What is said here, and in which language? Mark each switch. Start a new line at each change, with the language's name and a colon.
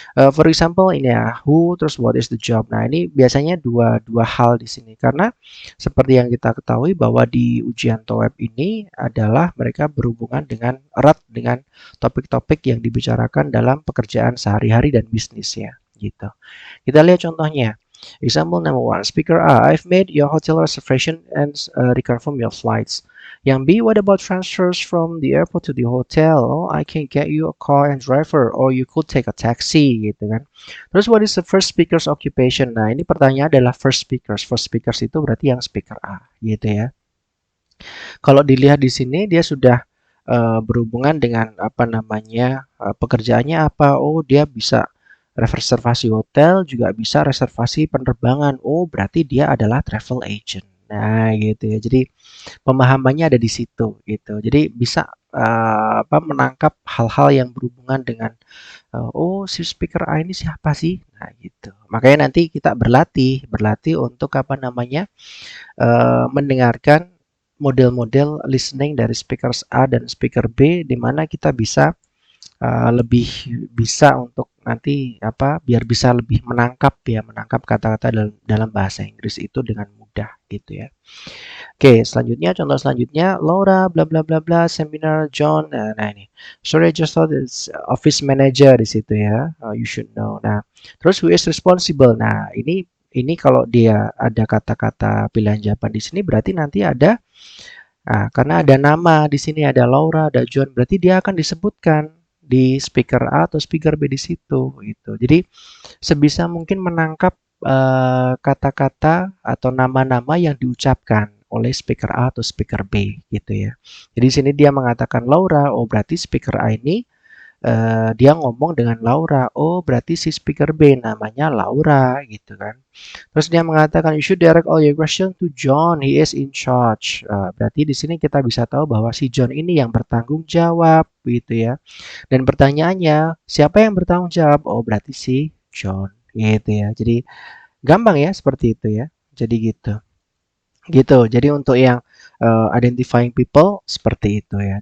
English: For example
Indonesian: ini ya who terus
English: what is the job.
Indonesian: Nah, ini biasanya dua hal di sini karena seperti yang kita ketahui bahwa di ujian TOEFL ini adalah mereka berhubungan dengan erat dengan topik-topik yang dibicarakan dalam pekerjaan sehari-hari dan bisnis ya, gitu. Kita lihat contohnya.
English: Example number 1, speaker A, I've made your hotel reservation and reconfirm your flights.
Indonesian: Yang B,
English: what about transfers from the airport to the hotel? Oh, I can get you a car and driver, or you could take a taxi,
Indonesian: gitu kan. Terus,
English: what is the first speaker's occupation?
Indonesian: Nah, ini pertanyaan adalah first speakers. First speakers itu berarti yang speaker A, gitu ya. Kalau dilihat di sini, dia sudah berhubungan dengan apa namanya pekerjaannya apa? Oh, dia bisa reservasi hotel, juga bisa reservasi penerbangan. Oh, berarti dia adalah travel agent. Nah, gitu ya. Jadi pemahamannya ada di situ gitu. Jadi bisa apa menangkap hal-hal yang berhubungan dengan oh si speaker A ini siapa sih? Nah, gitu. Makanya nanti kita berlatih untuk apa namanya? Mendengarkan model-model listening dari speaker A dan speaker B di mana kita bisa lebih bisa untuk nanti apa biar bisa lebih menangkap kata-kata dalam bahasa Inggris itu dengan mudah gitu ya. Oke, selanjutnya contoh selanjutnya Laura bla bla bla bla seminar John. Nah, ini.
English: Sorry, I just thought it's office manager
Indonesian: di situ ya.
English: You should know. Nah, terus who is responsible?
Indonesian: Nah, ini kalau dia ada kata-kata pilihan jawaban di sini berarti nanti ada karena ada nama di sini ada Laura, ada John, berarti dia akan disebutkan di speaker A atau speaker B di situ gitu. Jadi sebisa mungkin menangkap kata-kata atau nama-nama yang diucapkan oleh speaker A atau speaker B gitu ya. Jadi di sini dia mengatakan Laura, oh berarti speaker A ini dia ngomong dengan Laura. Oh, berarti si speaker B namanya Laura gitu kan. Terus dia mengatakan
English: you should direct all your question to John, he is in charge.
Indonesian: Berarti di sini kita bisa tahu bahwa si John ini yang bertanggung jawab gitu ya. Dan pertanyaannya, siapa yang bertanggung jawab? Oh, berarti si John gitu ya. Jadi gampang ya seperti itu ya. Jadi gitu. Gitu. Jadi untuk yang identifying people seperti itu ya.